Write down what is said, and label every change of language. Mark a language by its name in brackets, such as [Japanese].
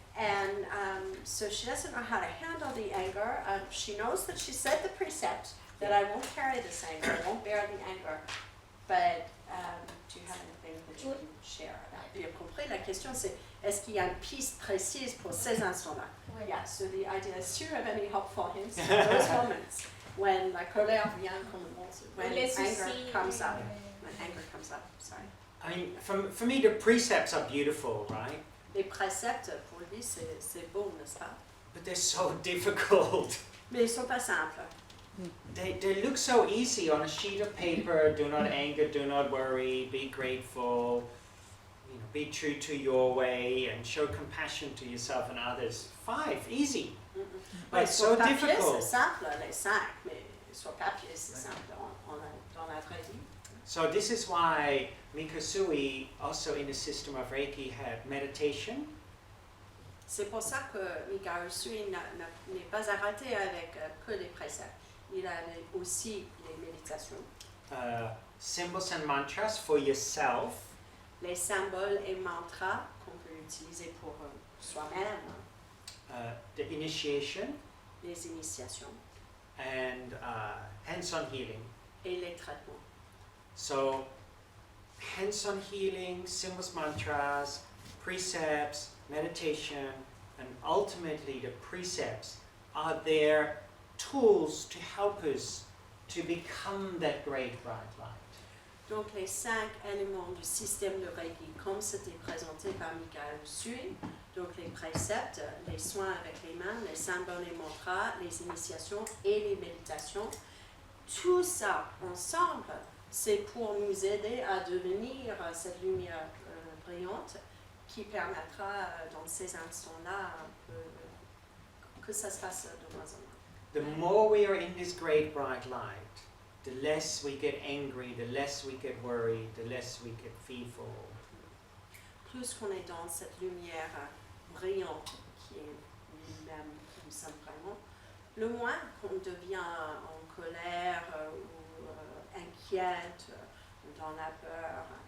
[English] And so she doesn't know how to handle the anger. She knows that she said the precept, that I won't carry this anger, I won't bear the anger. But do you have anything that you can share about? [French] Bien compris, la question c'est, est-ce qu'il y a une piste précise pour ces instants-là? Ouais. [English] Yeah, so the idea is, do you have any helpful hints in those moments when [French] la colère vient comme [English] when anger comes up? When anger comes up, sorry. I mean, for me, the precepts are beautiful, right? [French] Les préceptes, pour lui, c'est beau, n'est-ce pas? [English] But they're so difficult. [French] Mais ils sont pas simples. [English] They look so easy on a sheet of paper. Do not anger, do not worry, be grateful, be true to your way, and show compassion to yourself and others. 5, easy. But it's so [French] papier, [English] difficult. [French] C'est simple, les 5, mais sur papier, c'est simple dans la vraie vie. [English] So this is why Mikosui, also in the system of Reiki, had meditation. [French] C'est pour ça que Mikao Usui n'est pas arrêté avec que les préceptes. Il avait aussi les méditations. [English] Symbols and mantras for yourself. [French] Les symboles et mantras qu'on peut utiliser pour soi-même. [English] The initiation. [French] Les initiations. [English] And hands-on healing. [French] Et les traitements. [English] So, hands-on healing, symbols, mantras, precepts, meditation, and ultimately the precepts are their tools to help us to become that great bright light. [French] Donc les 5 éléments du système de Reiki, comme c'était présenté par Mikao Usui, donc les préceptes, les soins avec les mains, les symboles et mantras, les initiations et les méditations, tout ça ensemble, c'est pour nous aider à devenir cette lumière brillante qui permettra dans ces instants-là que ça se passe de moins en moins. [English] The more we are in this great bright light, the less we get angry, the less we get worried, the less we get fearful. [French] Plus qu'on est dans cette lumière brillante qui est lui-même, nous sommes vraiment, le moins qu'on devient en colère ou inquiète, dans la peur.